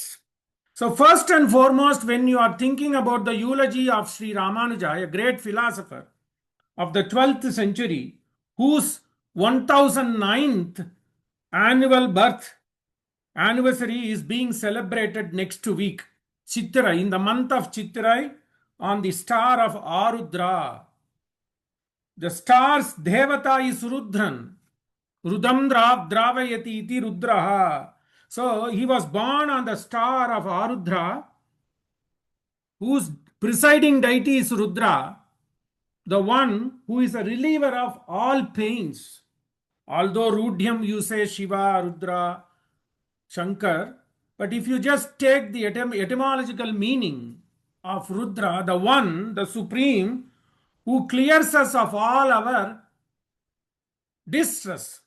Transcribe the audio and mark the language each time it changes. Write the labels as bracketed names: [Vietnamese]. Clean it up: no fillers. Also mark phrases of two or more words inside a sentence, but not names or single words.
[English] So first and foremost, when you are thinking about the eulogy of Sri Ramanuja, a great philosopher of the 12th century, whose 1009th annual birth anniversary is being celebrated next week, Chittirai, in the month of Chittirai, on the star of Arudra. The star's devata is Rudran. [Sanskrit] Rudam dravayati iti Rudraha. [English] So he was born on the star of Arudra, whose presiding deity is Rudra, the one who is a reliever of all pains. Although Rudhyam you say Shiva, Rudra, Shankar, but if you just take the etymological meaning of Rudra, the one, the supreme, who clears us of all our distress.